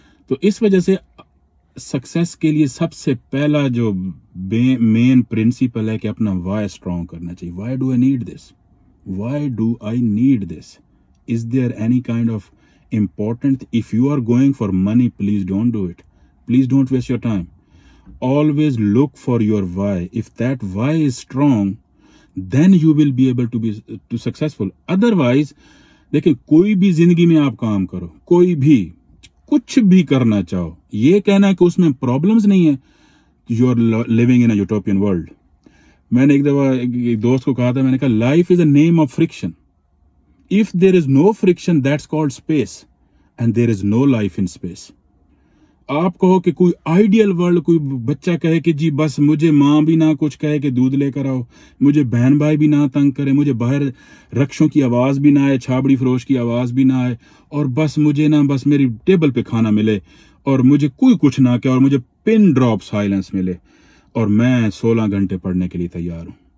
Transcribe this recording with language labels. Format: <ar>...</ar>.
<ur>تو اس وجہ سے سکسیس کے لیے سب سے پہلا جو مین پرنسپل ہے کہ اپنا وائی اسٹرانگ کرنا چاہیے.</ur> <en>Why do I need this? Why do I need this? Is there any kind of important? If you are going for money, please don't do it. Please don't waste your time. Always look for your why. If that why is strong, then you will be able to be successful.</en> <ur>Otherwise, دیکھیں کوئی بھی زندگی میں آپ کام کرو، کوئی بھی کچھ بھی کرنا چاہو، یہ کہنا کہ اس میں پرابلمز نہیں ہیں،</ur> <en>You are living in a utopian world.</en> <ur>میں نے ایک دفعہ ایک دوست کو کہا تھا، میں نے کہا</ur> <en>Life is a name of friction. If there is no friction, that's called space, and there is no life in space.</en> <ur>آپ کہو کہ کوئی آئیڈیل ورلڈ، کوئی بچہ کہے کہ جی بس مجھے ماں بھی نہ کچھ کہے کہ دودھ لے کر آؤ، مجھے بہن بھائی بھی نہ تنگ کرے، مجھے باہر رکشوں کی آواز بھی نہ آئے، چھابڑی فروش کی آواز بھی نہ آئے، اور بس مجھے نہ بس میری ٹیبل پہ کھانا ملے، اور مجھے کوئی کچھ نہ کہ، اور مجھے پن ڈراپ سائلنس ملے، اور میں 16 گھنٹے پڑھنے کے لیے تیار ہوں.</ur>